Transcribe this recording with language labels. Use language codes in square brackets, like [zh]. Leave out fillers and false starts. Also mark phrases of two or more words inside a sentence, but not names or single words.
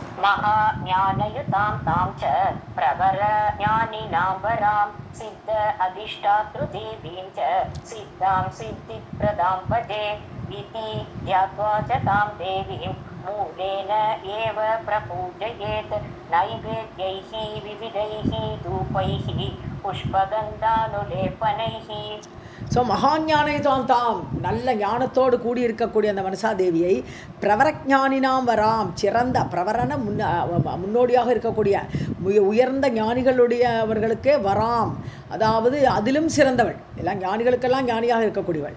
[sa] महाज्ञानयुतां तां च प्रवरज्ञानिनां वरां सिद्ध अधिष्ठातृदेवीं च सिद्धां सिद्धिप्रदां भजे इति ध्यात्वा च तां देवीं मूलेन एव प्रपूजयेत् नैवेद्यैः विविधैः धूपैः पुष्पगन्धानुलेपनैः. [ta] ஸோ [sa] महाज्ञानयुतां तां, [ta] நல்ல ஞானத்தோடு கூடி இருக்கக்கூடிய அந்த மனசாதேவியை [sa] प्रवरज्ञानिनां वरां, [ta] சிறந்த பிரவரன முன்னோடியாக இருக்கக்கூடிய உயர்ந்த ஞானிகளுடையவர்களுக்கே வராம், அதாவது அதிலும் சிறந்தவள், எல்லாம் ஞானிகளுக்கெல்லாம் ஞானியாக இருக்கக்கூடியவள்.